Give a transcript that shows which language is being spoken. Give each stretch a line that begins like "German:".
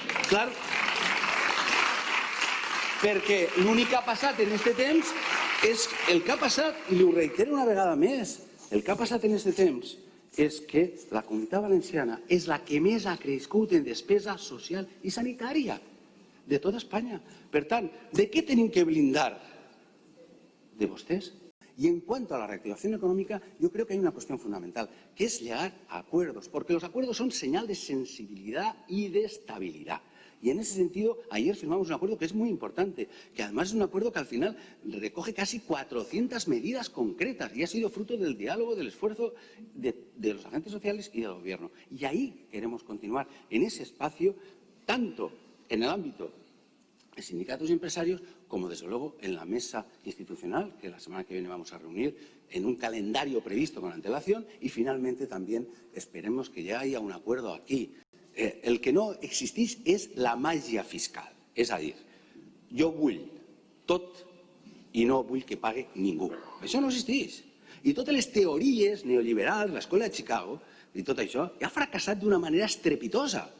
Catalan: Clar, perquè l'únic que ha passat en aquest temps és el que ha passat, i ho reitero una vegada més, el que ha passat en aquest temps és que la Comunitat Valenciana és la que més ha crescut en despesa social i sanitària de tota Espanya. Per tant,
Spanish: ¿de qué
Catalan: tenim que blindar? De vostès.
Spanish: Y en cuanto a la reactivación económica, yo creo que hay una cuestión fundamental, que es llegar a acuerdos, porque los acuerdos son señal de sensibilidad y de estabilidad. Y en ese sentido, ayer firmamos un acuerdo que es muy importante, que además es un acuerdo que al final recoge casi 400 medidas concretas y ha sido fruto del diálogo, del esfuerzo de los agentes sociales y del Gobierno. Y ahí queremos continuar, en ese espacio, tanto en el ámbito de sindicatos y empresarios, como desde luego en la mesa institucional, que la semana que viene vamos a reunir en un calendario previsto con antelación, y finalmente también esperemos que ya haya un acuerdo aquí.
Catalan: El que no existeix és la màgia fiscal, és a dir, jo vull tot i no vull que pague ningú. Això no existeix. I totes les teories neoliberals, l'escola de Chicago i tot això, ha fracassat d'una manera estrepitosa.